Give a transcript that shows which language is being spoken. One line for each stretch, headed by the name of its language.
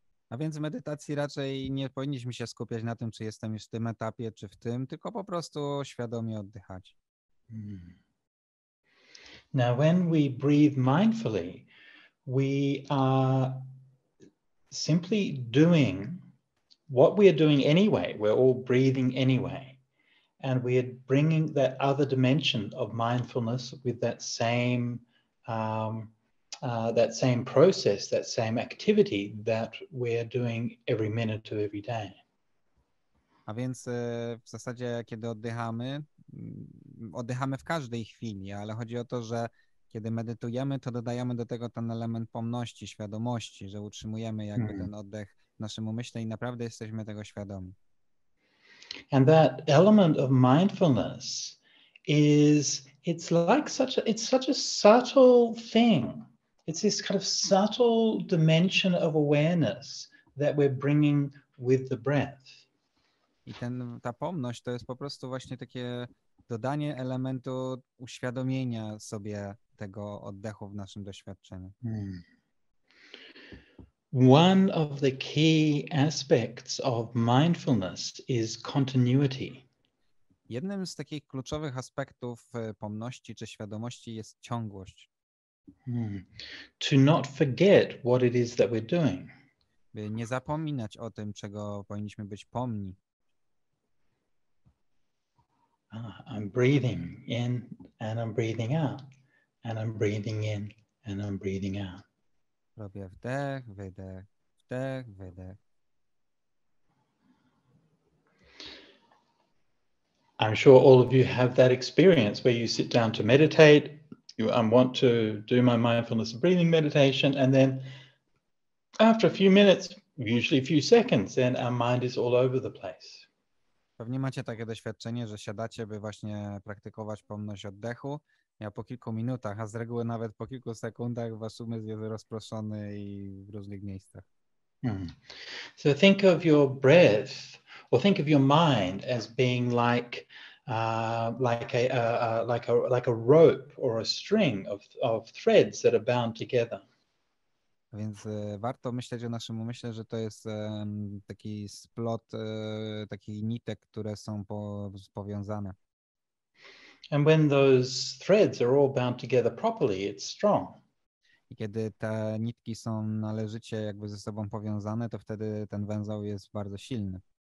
Polish: A więc w medytacji raczej nie powinniśmy się skupiać na tym, czy jestem już w tym etapie, czy w tym, tylko po prostu świadomie oddychać.
English: Now, when we breathe mindfully, we are simply doing what we are doing anyway. We're all breathing anyway. And we are bringing that other dimension of mindfulness with that same process, that same activity that we're doing every minute of every day.
Polish: A więc w zasadzie, kiedy oddychamy w każdej chwili, ale chodzi o to, że kiedy medytujemy, to dodajemy do tego ten element pomności, świadomości, że utrzymujemy jakby ten oddech w naszym umyśle i naprawdę jesteśmy tego świadomi.
English: And that element of mindfulness it's such a subtle thing. It's this kind of subtle dimension of awareness that we're bringing with the breath.
Polish: I ta pomność to jest po prostu właśnie takie dodanie elementu uświadomienia sobie tego oddechu w naszym doświadczeniu.
English: One of the key aspects of mindfulness is continuity.
Polish: Jednym z takich kluczowych aspektów pomności czy świadomości jest ciągłość.
English: To not forget what it is that we're doing.
Polish: By nie zapominać o tym, czego powinniśmy być pomni.
English: I'm breathing in and I'm breathing out. And I'm breathing in and I'm breathing out.
Polish: Robię wdech, wydech, wdech, wydech.
English: I'm sure all of you have that experience where you sit down to meditate. I want to do my mindfulness breathing meditation, and then after a few minutes, usually a few seconds, then our mind is all over the place.
Polish: Pewnie macie takie doświadczenie, że siadacie, by właśnie praktykować pomność oddechu, a po kilku minutach, a z reguły nawet po kilku sekundach wasz umysł jest rozproszony i w różnych miejscach.
English: So think of your breath, or think of your mind as being like a rope or a string of threads that are bound together.
Polish: A więc warto myśleć o naszym umyśle, że to jest taki splot takich nitek, które są powiązane.
English: And when those threads are all bound together properly, it's strong.
Polish: I kiedy te nitki są należycie jakby ze sobą powiązane, to wtedy ten węzeł jest bardzo silny.